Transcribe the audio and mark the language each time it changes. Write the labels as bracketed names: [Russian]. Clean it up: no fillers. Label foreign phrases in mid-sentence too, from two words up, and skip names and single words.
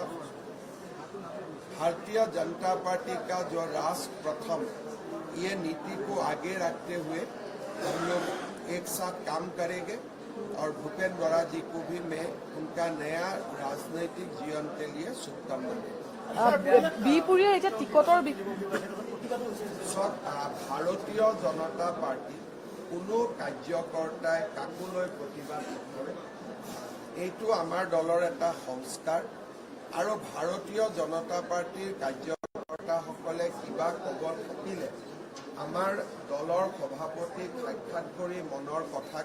[Hindi] भारतीय जनता पार्टी का जो राष्ट्र प्रथम ये नीति को आगे रखते हुए हम लोग एक साथ काम करेंगे और भूपेन बरा जी को भी मैं उनका नया राजनीतिक जीवन के लिए शुभकामना देता हूं। [Assamese] ভাৰতীয় জনতা পাৰ্টি কোনো কাৰ্যকৰ্তাই কাকোলৈ প্ৰতিবাদ নকৰে। এইটো আমাৰ দলৰ এটা সংস্কাৰ আৰু ভাৰতীয় জনতা পাৰ্টিৰ কাৰ্যকৰ্তাসকলে কিবা ক'ব থাকিলে আমাৰ দলৰ সভাপতিক সাক্ষাৎ কৰি মনৰ কথা